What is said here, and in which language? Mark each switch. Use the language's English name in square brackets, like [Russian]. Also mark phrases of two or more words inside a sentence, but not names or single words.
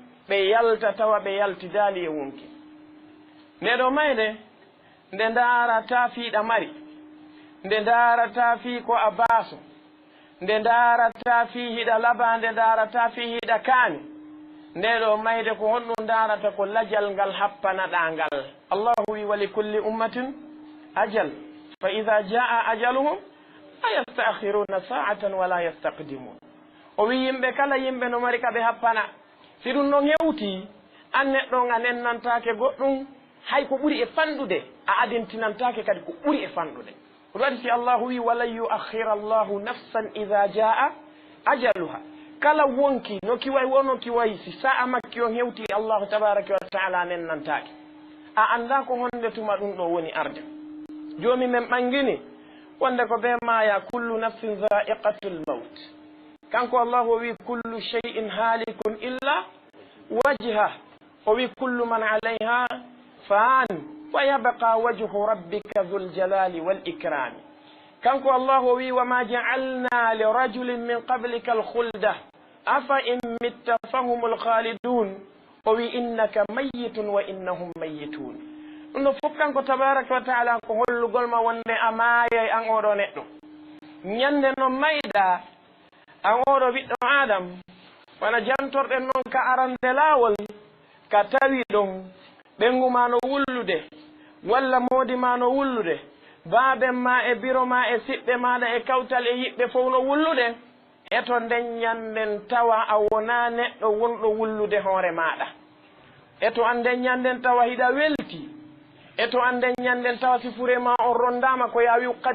[Fula] ɓe yalta tawa ɓe yaltidali e wonki ndeɗo mayde nde ndaarata fiiɗa mari nde ndaarata fii ko a baaso nde ndaarata fii hiɗa laba nde ndaarata fii hiɗa kaani ndeɗo mayde ko honɗum ndaarata ko lajal ngal happanaɗa ngal allahu wi [Arabic] ولكل أمة أجل فإذا جاء أجلهم لا يستأخرون ساعة ولا يستقدمون [Fula] o wi yimɓe kala yimɓe no mari ka ɓe happana si ɗum non hewti an neɗɗo a nennantake goɗɗum hay ko ɓuri e fanɗude a adintinantake kadi ko ɓuri e fanɗude ko waɗi si allahu wi [Arabic] ولن يؤخر الله نفسا إذا جاء أجلها [Fula] kala wonki no kiway wono kiwayi si sa'a makki on hewti [Arabic] الله تبارك وتعالى [Fula] nennantake a anda ko honde tuma ɗum ɗo woni arde joni men ɓangini wonde ko ɓe maya [Arabic] كل نفس ذائقة الموت [Fula] kanko allahu o wi [Arabic] كل شيء هالك إلا وجه [Fula] o wi [Arabic] كل من عليها فان ويبقى وجه ربك ذو الجلال والإكرام [Fula] kanko allahu o wi [Arabic] وما جعلنا لرجل من قبلك الخلد أفإن مت فهم الخالدون [Fula] o wi [Arabic] إنك ميت وإنهم ميتون [Fula] ɗum ɗo fof kanko [Arabic] تبارك وتعالى [Fula] ko hollugol ma wonde a maayay an oɗo neɗɗo ñande no mayɗa an oɗo ɓiɗɗo adam wona jantorɗen noon ka arande laawol ka tawi ɗon ɓengu ma no wullude walla moodi ma no wullude baaben ma e biro ma e siɓɓe maɗa e kawtal e yiɓɓe fof no wullude eto nden ñanden tawa a wona neɗɗo wonɗo wullude hoore maɗa eto an nden ñanden tawa hiɗa welti eto an nden ñanden tawa si fure ma on rondama ko yawi